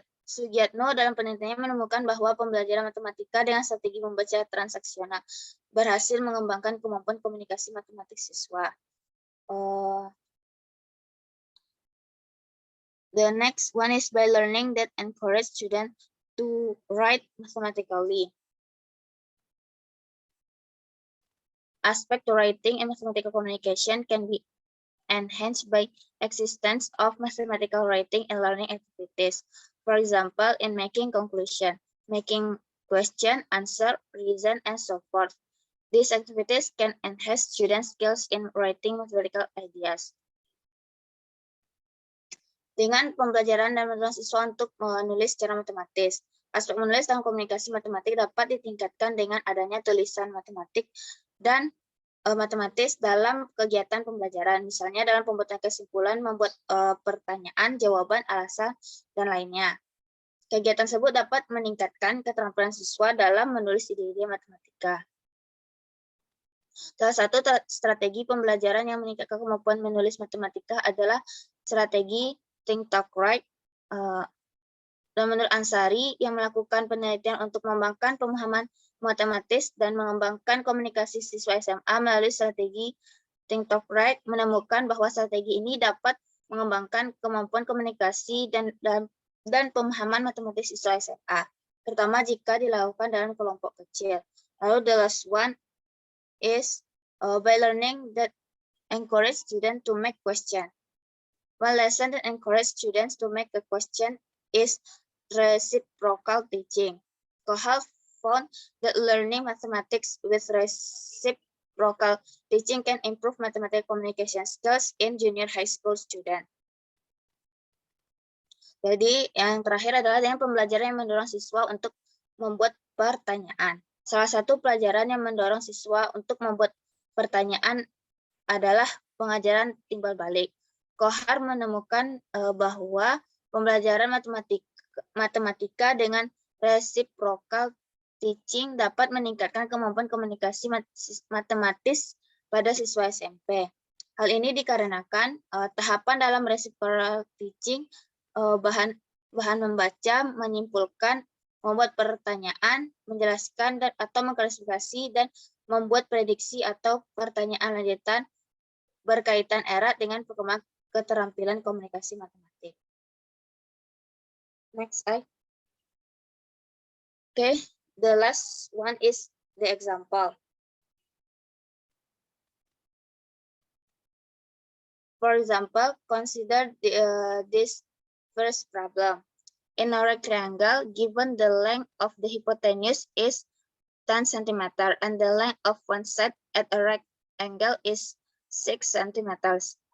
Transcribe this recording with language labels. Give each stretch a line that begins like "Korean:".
Indonesian: Sugiyatno dalam penelitiannya menemukan bahwa pembelajaran matematika dengan strategi membaca transaksional berhasil mengembangkan kemampuan komunikasi matematik siswa.
English: The next one is by learning that encourage students to write mathematically. Aspect to writing and mathematical communication can be enhanced by existence of mathematical writing and learning activities. For example, in making conclusion, making question, answer, reason, and so forth. These activities can enhance students' skills in writing mathematical ideas.
Indonesian: Dengan pembelajaran dan mendorong siswa untuk menulis secara matematis. Aspek menulis dalam komunikasi matematik dapat ditingkatkan dengan adanya tulisan matematik dan matematis dalam kegiatan pembelajaran. Misalnya dalam pembuatan kesimpulan, membuat pertanyaan, jawaban, alasan, dan lainnya. Kegiatan tersebut dapat meningkatkan keterampilan siswa dalam menulis ide-ide matematika. Salah satu strategi pembelajaran yang meningkatkan kemampuan menulis matematika adalah strategi Think Talk Write. Dan menurut Ansari, yang melakukan penelitian untuk mengembangkan pemahaman matematis dan mengembangkan komunikasi siswa SMA melalui strategi Think Talk Write, menemukan bahwa strategi ini dapat mengembangkan kemampuan komunikasi dan pemahaman matematis siswa SMA, terutama jika dilakukan dalam kelompok kecil. Lalu
English: the last one is by learning that encourage students to make question. One lesson that encourage students to make a question is reciprocal teaching. Kohal found that learning mathematics with reciprocal teaching can improve mathematical communication skills in junior high school students.
Indonesian: Jadi yang terakhir adalah dengan pembelajaran yang mendorong siswa untuk membuat pertanyaan. Salah satu pelajaran yang mendorong siswa untuk membuat pertanyaan adalah pengajaran timbal balik. Kohar menemukan bahwa pembelajaran matematika dengan reciprocal teaching dapat meningkatkan kemampuan komunikasi matematis pada siswa SMP. Hal ini dikarenakan tahapan dalam reciprocal teaching, bahan membaca, menyimpulkan, membuat pertanyaan, menjelaskan atau mengklasifikasi, dan membuat prediksi atau pertanyaan lanjutan berkaitan erat dengan perkembangan keterampilan komunikasi matematik.
English: Next slide. Okay, the last one is the example. For example, consider this first problem. In a rectangle, given the length of the hypotenuse is 10 cm and the length of one side at a rectangle is 6 cm.